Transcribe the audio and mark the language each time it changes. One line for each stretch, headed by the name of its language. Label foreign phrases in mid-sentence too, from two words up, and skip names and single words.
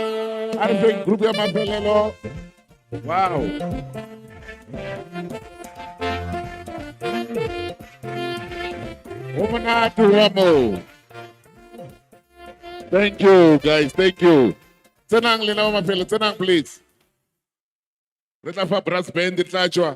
English: I think
Tswana: group ya mapelelo.
English: Wow. Thank you, guys. Thank you.
Tswana: Tenang lina mapelelo. Tenang,
English: please.
Tswana: Reta fa
English: brass band
Tswana: itlachwa.